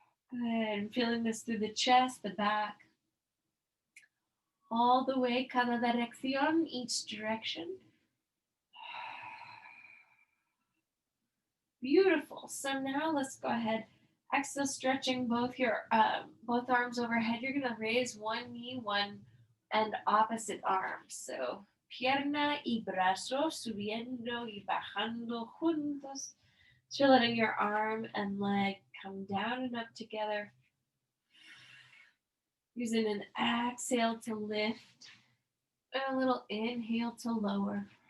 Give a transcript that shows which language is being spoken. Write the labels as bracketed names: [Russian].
[English] Good. And feeling this through the chest, the back, all the way, [Spanish] cada dirección, [English] each direction. Beautiful. So now let's go ahead. Exhale, stretching both arms overhead. You're going to raise one knee, one and opposite arm. [Spanish] So pierna y brazo subiendo y bajando juntos. [English] So you're letting your arm and leg come down and up together. Using an exhale to lift and a little inhale to lower.